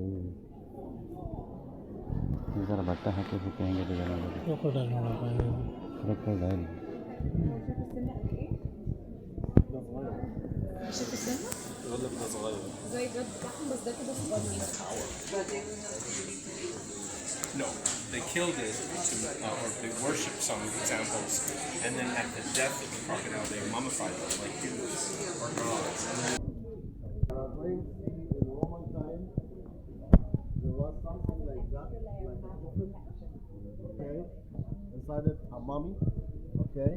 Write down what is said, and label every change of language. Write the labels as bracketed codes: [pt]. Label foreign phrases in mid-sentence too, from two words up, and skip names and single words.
[kn] ಈ ಥರ ಬಟ್ಟೆ ಹಾಕಿ ಹೆಂಗಿಟ್ಟಿದ್ದಾರೆ ನೋಡಿ. [en] كروكودايل. [ar] شايف السن؟ يقول لك ده صغير. زي الجد بتاعهم بس ده كده صغير. [en] No, they killed it or they worship some examples, and then at the death of the crocodile, they mummified them like humans or gods. In Roman time, there was something like that, like a coffin, okay, inside it a mummy, okay.